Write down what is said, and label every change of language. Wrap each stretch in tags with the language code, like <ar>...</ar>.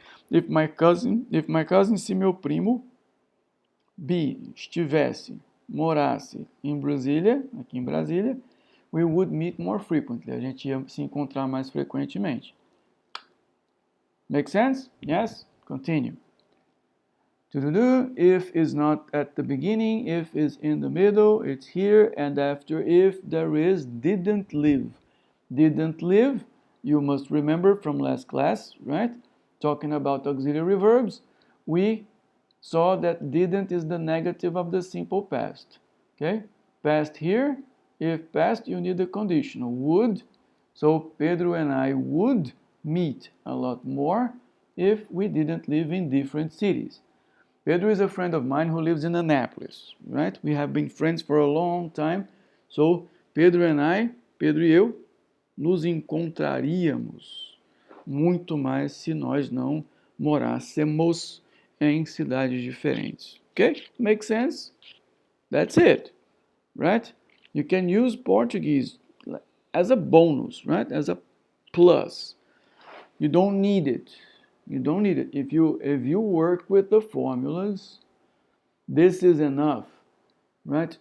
<en>If my cousin,</en> <pt>se meu primo, be, estivesse, morasse em Brasília, aqui em Brasília,</pt> <en>we would meet more frequently.</en> <pt>A gente ia se encontrar mais frequentemente.</pt> <en>Make sense? Yes? Continue. If is not at the beginning, if is in the middle, it's here, and after if there is didn't live. Didn't live, you must remember from last class, right? Talking about auxiliary verbs, we saw that didn't is the negative of the simple past. Okay? Past here, if past, you need the conditional. Would, so Pedro and I would meet a lot more if we didn't live in different cities. Pedro is a friend of mine who lives in Anápolis, right? We have been friends for a long time.</en> <pt>So, Pedro e eu, nos encontraríamos muito mais se nós não morássemos em cidades diferentes.</pt> <en>Okay? Make sense? That's it, right? You can use Portuguese as a bonus, right? As a plus. You don't need it. You don't need it. If you work with the formulas, this is enough, right?</en>